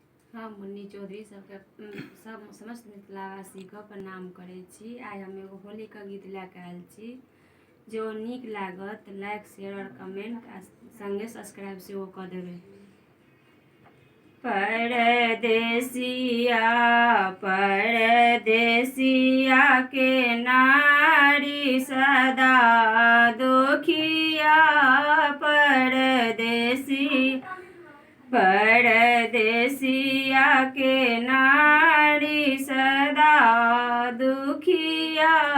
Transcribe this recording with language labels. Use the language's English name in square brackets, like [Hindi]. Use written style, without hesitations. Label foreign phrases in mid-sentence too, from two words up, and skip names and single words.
[Maithili] हम मुन्नी चौधरी सबके सब समस्त मिथिलावासीके प्रणाम करै छी। आइ हम एगो होलीके गीत लए कऽ आयल छी। जो नीक लागत [English] like share [Maithili] और कमेंट आ संगे सब्सक्राइब सेहो कऽ देबै। परदेसिया परदेसिया के नारी सदा दुखिया परदेसिया के नारी सदा दुखिया